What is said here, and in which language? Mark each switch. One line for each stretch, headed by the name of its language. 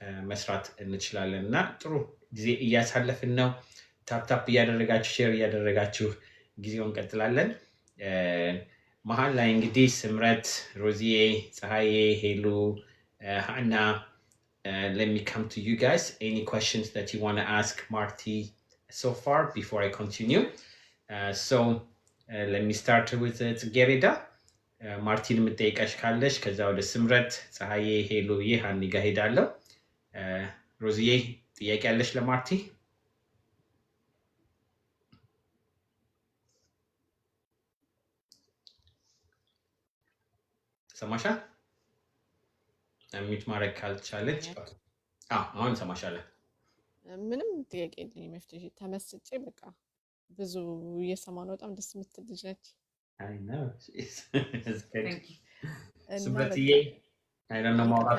Amharic: መስራት እንችላለን እና ጥሩ ጊዜ እያሳለፍን ነው። ታፕታፕ እያደረጋችሁ ሼር እያደረጋችሁ ጊዜውን እንቀጥላለን። መሀል ላይ እንግዲህ ስምረት፣ ሮዚዬ፣ ፀሐዬ፣ ሄሉ፣ ሃና,
English: let me come to you guys. Any questions that you want to ask Marty so far before I continue? So let me start with Gerida.
Amharic: ማርቲን የምጠይቀሽ ካለሽ ከዛ ወደ ስምረት ፀሐዬ ሄሎዬ ሀኒ ጋር ሄዳለሁ። ሮዚዬ ጥያቄ ያለሽ ለማርቲ? ሰማሻል? ሚት ማድረግ ካልቻለች አሁን ሰማሻለሁ። ምንም ጥያቄ የለኝም። መፍትሄ ተመስጬ በቃ ብዙ እየሰማሁ ነው። በጣም ደስ የምትል ልጅ ነች።
English: I know. It's good. Thank you. ስምረትዬ I don't know
Amharic: ማውራት